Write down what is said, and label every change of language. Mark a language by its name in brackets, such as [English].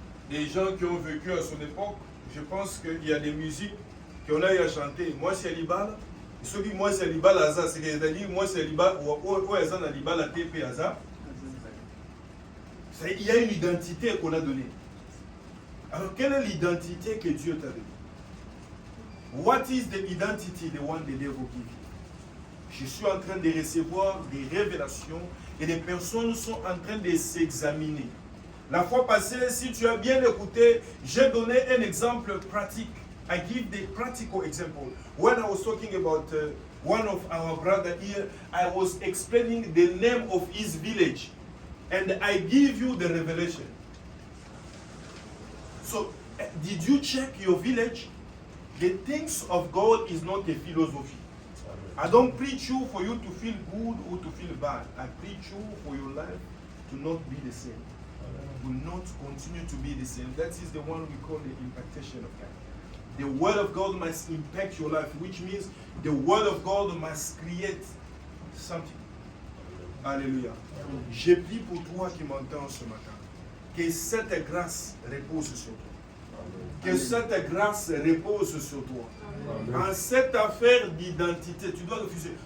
[French] Les gens qui ont vécu à son époque, je pense qu'il y a des musiques qu'on a eu à chanter. Moi, c'est Libala. Ceux qui moi, c'est Libala, c'est-à-dire, moi, c'est Libala, ou Azan Libala, TP Azan. Il y a une identité qu'on a donnée. Alors, quelle est l'identité que Dieu t'a donnée? [English] What is the identity the one the devil give you? [French] Je suis en train de recevoir des révélations et les personnes sont en train de s'examiner. La fois passée, si tu as bien écouté, j'ai donné un exemple pratique. [English] I give the practical example. When I was talking about one of our brother here, I was explaining the name of his village. And I give you the revelation. So, did you check your village? The things of God is not a philosophy. I don't preach you for you to feel good or to feel bad. I preach you for your life to not be the same. Will not continue to be the same. That is the one we call the impactation of God. The word of God must impact your life, which means the word of God must create something. Alléluia. [French] Je prie pour toi qui m'entends ce matin, que cette grâce repose sur toi. Que cette grâce repose sur toi. En cette affaire d'identité, tu dois refuser.